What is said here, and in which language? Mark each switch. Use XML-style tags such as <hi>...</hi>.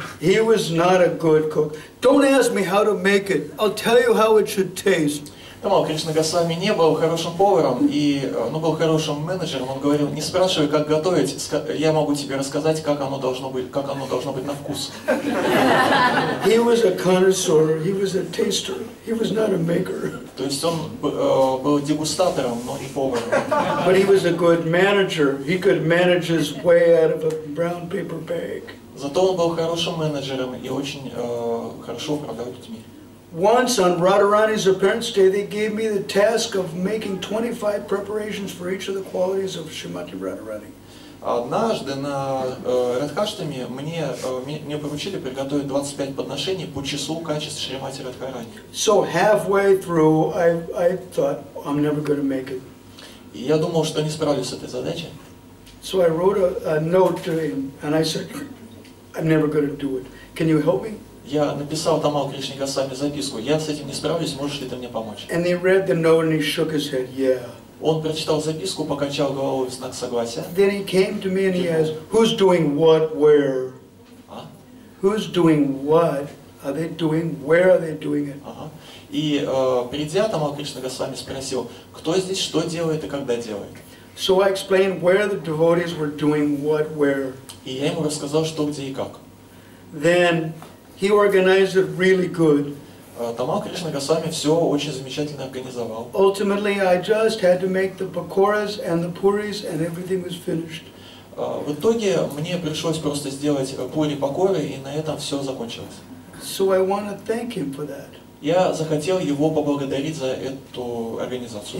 <en>He was not a good cook. Don't ask me how to make it. I'll tell you how it should taste.</en> <ru>Тамал Кришна Госвами не был хорошим поваром, был хорошим менеджером. Он говорил, не спрашивай, как готовить, я могу тебе рассказать, как оно должно быть на вкус.</ru> <en>He was a connoisseur. He was a taster. He was not a maker.</en> <ru>То есть он был дегустатором, но и поваром.</ru> <en>But he was a good manager. He could manage his way out of a brown paper bag.</en> <ru>Зато он был хорошим менеджером и очень хорошо управлял людьми.</ru> <en>Once on Radharani's appearance day, they gave me the task of making 25 preparations for each of the qualities of Srimati Radharani.</en> <ru>Однажды на Радхаштаме мне поручили приготовить 25 подношений по числу качеств Шримати Радхарани.</ru> <en>So halfway through, I thought, I'm never going to make it.</en> <ru>И я думал, что не справлюсь с этой задачей.</ru> <en>So I wrote a note to him, and I said, I'm never going to do it. Can you help me?</en> <ru>Я написал Тамал Кришне Госвами записку, я с этим не справлюсь, можешь ли ты мне помочь?</ru> <en>And he read the note and he shook his head, yeah.</en> <ru>Он прочитал записку, покачал головой в знак согласия.</ru> <en>Then he came to me and he asked, who's doing what, where? Who's doing what? Are they doing, where are they doing it?</en> <ru>И придя, Тамал Кришна Госвами спросил, кто здесь что делает и когда делает.</ru> <en>So I explained where the devotees were doing what, where.</en> <ru>И я ему рассказал, что, где и как.</ru> <en>Then he organized it really good.</en> <ru>Тамал Кришна Госвами все очень замечательно организовал.</ru> <en>Ultimately, I just had to make the pakoras and the puris, and everything was finished.</en> <ru>В итоге мне пришлось просто сделать пури-покоры, и на этом все закончилось.</ru> <en>So I want to thank him for that.</en> <ru>Я захотел его поблагодарить за эту организацию.</ru>